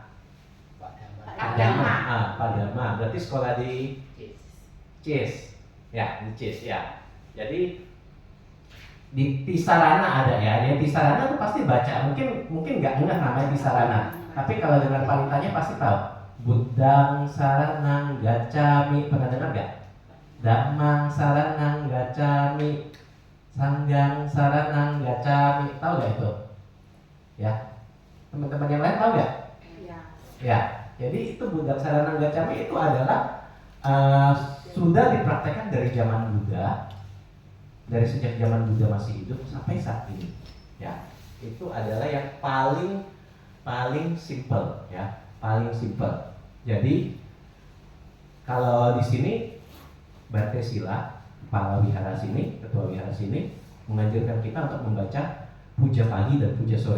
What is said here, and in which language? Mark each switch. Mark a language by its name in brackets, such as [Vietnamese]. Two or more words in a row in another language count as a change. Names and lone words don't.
[Indonesian] Pak Dama. Pak Dama. Berarti sekolah di CIS. Ya, di CIS ya. Jadi di Tisarana ada ya. Yang Tisarana tuh pasti baca. Mungkin nggak ngeh namanya Tisarana. Tapi kalau dengar palitanya pasti tahu. [Pali] Budang saranang gacami. [Indonesian] Pernah dengar nggak? [Pali] Damang saranang gacami. Sanggang saranang gacami. [Indonesian] Tahu nggak itu? Ya. Teman-teman yang lain tahu nggak? Iya. Ya. Jadi itu [Pali] Budang saranang gacami [Indonesian] itu adalah sudah dipraktekkan dari zaman Buddha, dari sejak zaman Buddha masih hidup sampai saat ini. Ya, itu adalah yang paling simple, ya, paling simple. Jadi kalau di sini Bante Sila, kepala wihara sini, ketua wihara sini, menganjurkan kita untuk membaca puja pagi dan puja sore.